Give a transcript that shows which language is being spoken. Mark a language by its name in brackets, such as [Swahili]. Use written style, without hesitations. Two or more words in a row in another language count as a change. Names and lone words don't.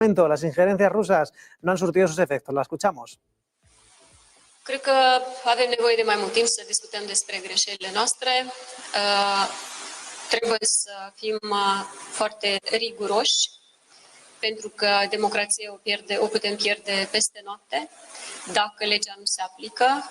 [Spanish] Las injerencias rusas no han surtido sus efectos. La escuchamos. [Romanian] Cred că avem nevoie de mai mult timp să discutăm despre greșelile noastre. Trebuie să fim foarte riguroși, pentru că democrația o putem pierde peste noapte dacă legea nu se aplică.